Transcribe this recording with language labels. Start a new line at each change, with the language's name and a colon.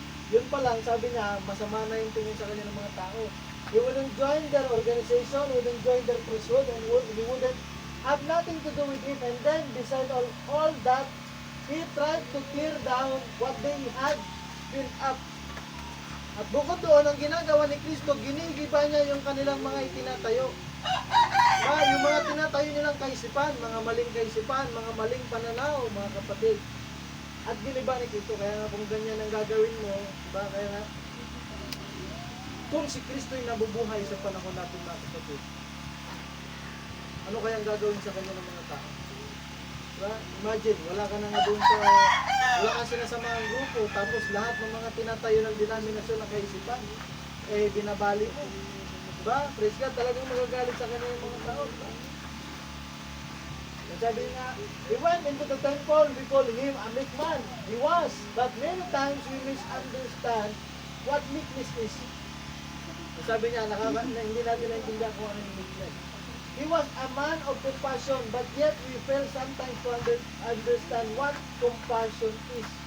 Filipino: Yun pa lang, sabi niya, masama na yung tingin sa kanya ng mga tao.
English: He wouldn't join their organization, wouldn't join their priesthood, and he wouldn't have nothing to do with it. And then, beside all that, he tried to tear down what they had built up.
Filipino: At bukod doon, ang ginagawa ni Kristo, ginigiba niya yung kanilang mga itinatayo. Yung mga tinatayo nilang kaisipan, mga maling kaisipan, mga maling pananaw, mga kapatid. At giniba ni Kristo, kaya nga kung ganyan ang gagawin mo, diba? Kaya nga, kung si Kristo ay nabubuhay sa panahon natin, mga kapatid, ano kayang gagawin sa kanya ng mga tao? Diba? Imagine, wala ka na nga doon sa, wala ka sinasamaang grupo, tapos lahat ng mga tinatayo ng denominasyon ng kaisipan, binabali mo. Diba?
English: Praise God,
Filipino: talagang magagalit sa kanya yung mga tao. Diba? Sabi nga,
English: he went into the temple, we call him a meek man. He was, but many times we misunderstand what meekness is.
Filipino: Sabi niya, hindi natin naintindihan kung ano yung meekness.
English: He was a man of compassion, but yet we fail sometimes to understand what compassion is.